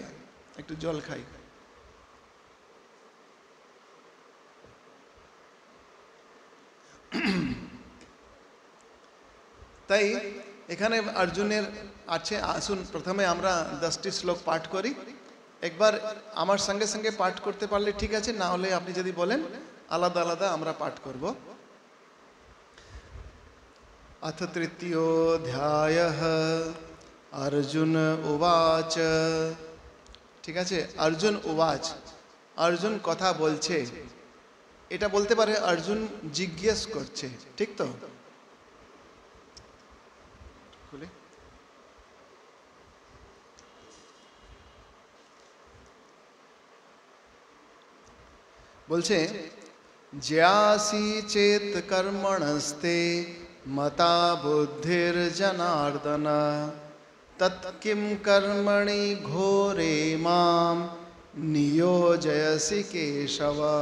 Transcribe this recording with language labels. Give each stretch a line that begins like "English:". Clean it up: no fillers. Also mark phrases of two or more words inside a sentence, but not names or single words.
Bangla: একটু জল খাই। তাই এখানে অর্জুনের আছে। আসুন প্রথমে আমরা 10টি শ্লোক পাঠ করি। একবার আমার সঙ্গে সঙ্গে পাঠ করতে পারলে ঠিক আছে, না হলে আপনি যদি বলেন আলাদা আলাদা আমরা পাঠ করব।
Sanskrit: अथ तृतीयोऽध्यायः अर्जुन उवाच।
Bangla: ঠিক আছে,
Sanskrit: অর্জুন উবাচ,
Bangla: অর্জুন কথা বলছে। এটা বলতে পারে অর্জুন জিজ্ঞেস করছে, ঠিক তো? খুলে বলছে,
Sanskrit: জ্যাসি চেত কর্মণস্তে মতা বুদ্ধির জনার্দন তৎ কিম কর্মণি ঘোরে মাম নিয়োজয়সি কেশব।